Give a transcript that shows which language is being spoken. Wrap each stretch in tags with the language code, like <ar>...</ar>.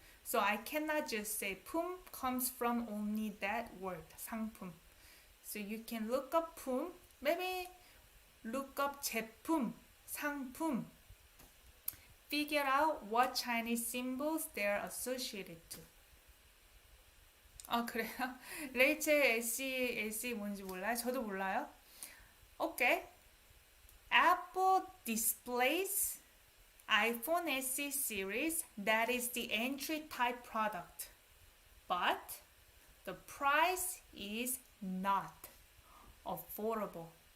<en>So I cannot just say 품 comes from only that word, 상품. So you can look up 품, maybe look up 제품, 상품. figure out what Chinese symbols they're associated to.</en> <ko>아, 그래요? 레이첼 SE 뭔지 몰라요? 저도 몰라요. 오케이.</ko> <en>Apple displays iPhone SE series that is the entry type product. But the price is not affordable.</en>